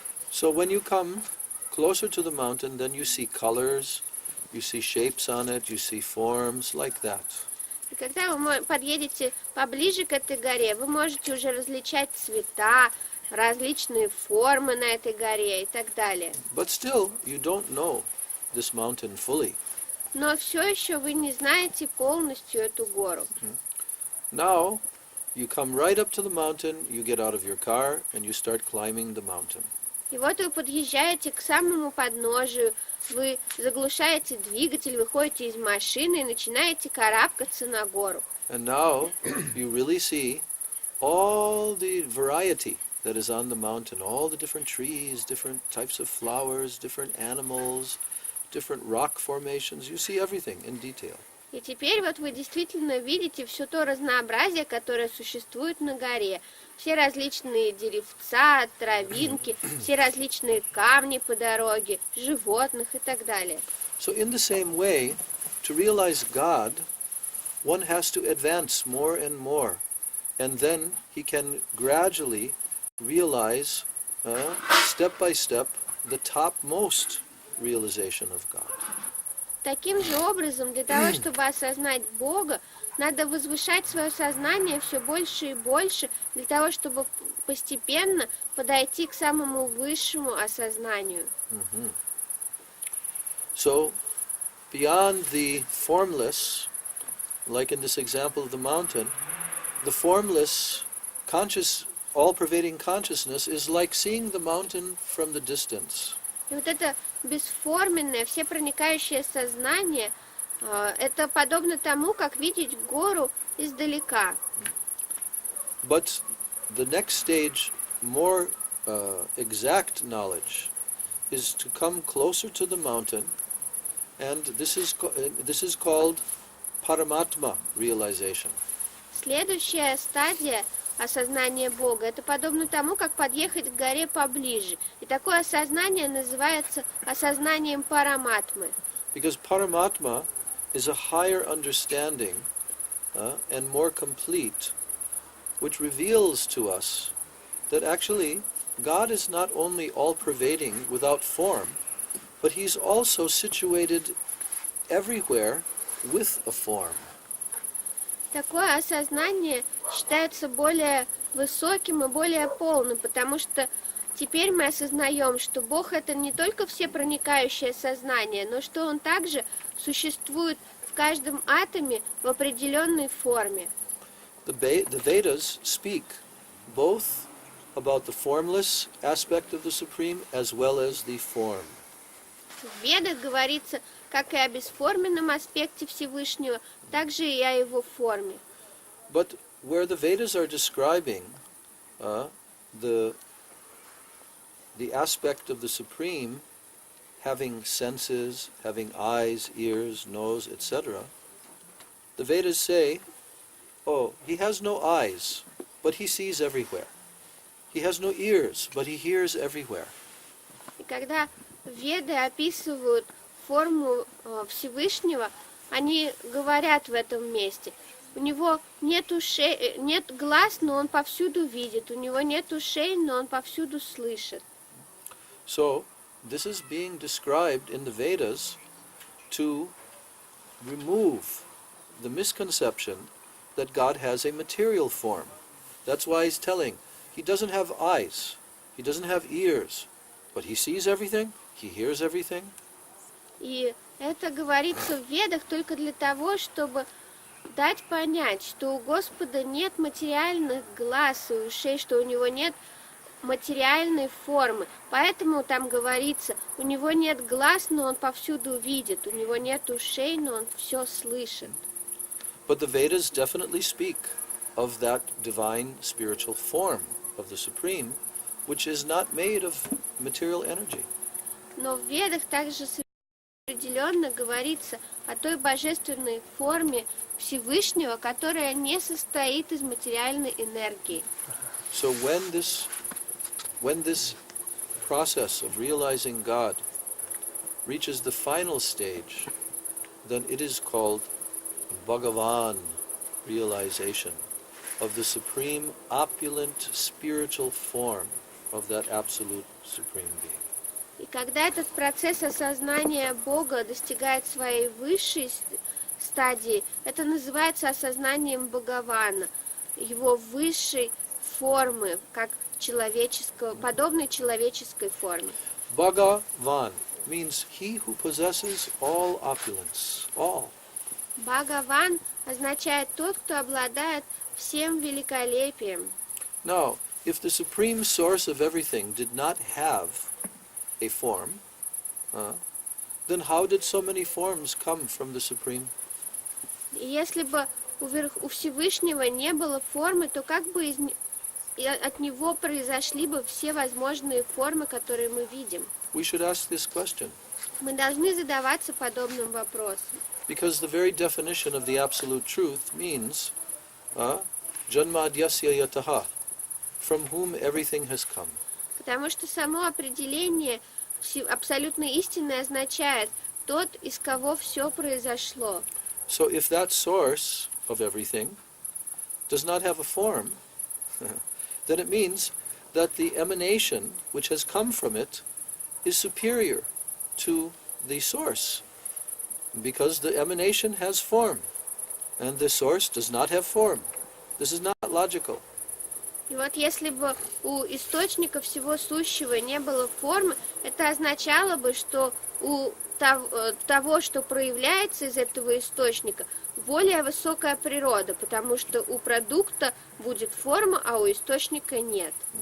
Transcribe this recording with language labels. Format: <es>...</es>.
<en>So when you come closer to the mountain, then you see colors, you see shapes on it, you see forms like that.</en> <ru>И когда вы подъедете поближе к этой горе, вы можете уже различать цвета, различные формы на этой горе и так далее.</ru> <en>But still, you don't know this mountain fully.</en> <ru>Но все еще вы не знаете полностью эту гору.</ru> <en>Now, you come right up to the mountain, you get out of your car, and you start climbing the mountain.</en> <ru>И вот вы подъезжаете к самому подножию, вы заглушаете двигатель, выходите из машины и начинаете карабкаться на гору.</ru> <en>And now, you really see all the variety that is on the mountain, all the different trees, different types of flowers, different animals, different rock formations. You see everything in detail.</en> <ru>И теперь вот вы действительно видите все то разнообразие, которое существует на горе. Все различные деревца, травинки, все различные камни по дороге, животных и так далее.</ru> <en>So in the same way, to realize God, one has to advance more and more. And then he can gradually realize, step by step, the topmost realization of God.</en> <ru>Таким же образом, для того, чтобы осознать Бога, надо возвышать свое сознание все больше и больше, для того, чтобы постепенно подойти к самому высшему осознанию.</ru> <en>So, beyond the formless, like in this example of the mountain, the formless, conscious, all-pervading consciousness is like seeing the mountain from the distance.</en> <ru>И вот это бесформенное, всепроникающее сознание, это подобно тому, как видеть гору издалека.</ru> <en>But the next stage, more exact knowledge, is to come closer to the mountain, and this is called Paramatma realization.</en> <ru>Следующая стадия осознания Бога, это подобно тому, как подъехать к горе поближе. И такое осознание называется осознанием Параматмы.</ru> <en>Because Paramatma is a higher understanding and more complete, which reveals to us that actually God is not only all-pervading without form, but He's also situated everywhere with a form.</en> <ru>Такое осознание считается более высоким и более полным, потому что теперь мы осознаем, что Бог это не только всепроникающее сознание, но что Он также существует в каждом атоме в определенной форме.</ru> <en>The Vedas speak both about the formless aspect of the Supreme as well as the form.</en> <ru>В Ведах говорится как и о бесформенном аспекте Всевышнего, так же и о его форме.</ru> <en>But where the Vedas are describing the aspect of the Supreme having senses, having eyes, ears, nose, etc., the Vedas say, oh, he has no eyes, but he sees everywhere. He has no ears, but he hears everywhere.</en> <ru>И когда Веды описывают форму Всевышнего, они говорят в этом месте. У него нет ушей, нет глаз, но он повсюду видит. У него нет ушей, но он повсюду слышит.</ru> <en>So, this is being described in the Vedas to remove the misconception that God has a material form. That's why he's telling, he doesn't have eyes, he doesn't have ears, but he sees everything, he hears everything.</en> <ru>И это говорится в Ведах только для того, чтобы дать понять, что у Господа нет материальных глаз и ушей, что у него нет материальной формы. Поэтому там говорится, у него нет глаз, но он повсюду видит, у него нет ушей, но он все слышит.</ru> <en>But the Vedas definitely speak of that divine spiritual form of the Supreme, which is not made of material energy.</en> <ru>Но в Ведах также определенно говорится о той божественной форме Всевышнего, которая не состоит из материальной энергии.</ru> <en>So when this process of realizing God reaches the final stage, then it is called Bhagavan realization of the supreme opulent spiritual form of that absolute supreme being.</en> <ru>И когда этот процесс осознания Бога достигает своей высшей стадии, это называется осознанием Бхагавана, его высшей формы, как человеческого, подобной человеческой форме.</ru> <en>Bhagavan means he who possesses all opulence, all.</en> <ru>Бхагаван означает тот, кто обладает всем великолепием.</ru> <en>Now, if the supreme source of everything did not have a form, then how did so many forms come from the Supreme?</en> <ru>И если бы у Всевышнего не было формы, то как бы от него произошли бы все возможные формы, которые мы видим?</ru> <en>We should ask this question.</en> <ru>Мы должны задаваться подобным вопросом.</ru> <en>Because the very definition of the absolute truth means</en> <sa>Janmadhyasya yataha,</sa> <en>from whom everything has come.</en> <ru>Потому что само определение абсолютной истины означает тот, из кого все произошло.</ru> <en>So if that source of everything does not have a form, then it means that the emanation which has come from it is superior to the source, because the emanation has form, and the source does not have form. This is not logical.</en> <ru>И вот если бы у источника всего сущего не было формы, это означало бы, что у того, что проявляется из этого источника, более высокая природа, потому что у продукта будет форма, а у источника нет.</ru>